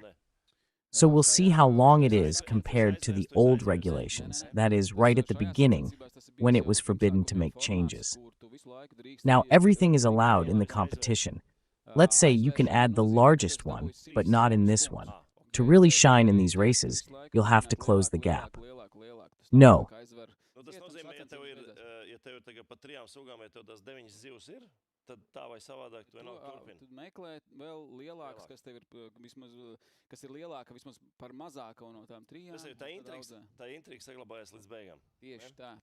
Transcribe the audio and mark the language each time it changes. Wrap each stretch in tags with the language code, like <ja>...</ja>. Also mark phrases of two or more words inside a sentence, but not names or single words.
<en>So we'll see how long it is compared to the old regulations, that is, right at the beginning, when it was forbidden to make changes. Now everything is allowed in the competition. Let's say you can add the largest one, but not in this one. To really shine in these races, you'll have to close the gap. No.</en> <lv>Tad tā vai savādāk tu vienalga turpini. Tad meklē vēl lielākas, kas ir lielāka vismaz par mazāko no tām 3. Tā intriga saglabājas līdz beigām.</lv>